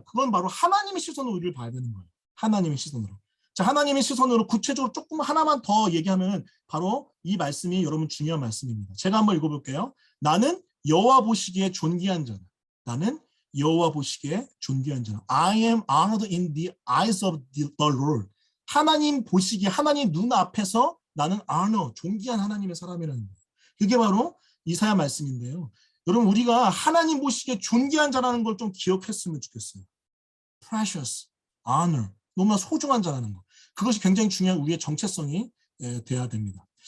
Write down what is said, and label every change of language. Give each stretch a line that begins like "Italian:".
Korean: 그건 바로 하나님의 시선으로 우리를 봐야 되는 거예요. 하나님의 시선으로. 자, 하나님의 시선으로 구체적으로 조금 하나만 더 얘기하면 바로 이 말씀이 여러분 중요한 말씀입니다. 제가 한번 읽어볼게요. 나는 여호와 보시기에 존귀한 자다. 나는 여호와 보시기에 존귀한 자다.
English: I am honored in the eyes of the Lord.
Korean: 하나님 보시기에 하나님 눈 앞에서 나는 honor, 존귀한 하나님의 사람이라는 거예요. 그게 바로 이사야 말씀인데요. 여러분 우리가 하나님 보시기에 존귀한 자라는 걸 좀 기억했으면 좋겠어요. precious, honor, 너무나 소중한 자라는 거. 그것이 굉장히 중요한 우리의 정체성이 돼야 됩니다.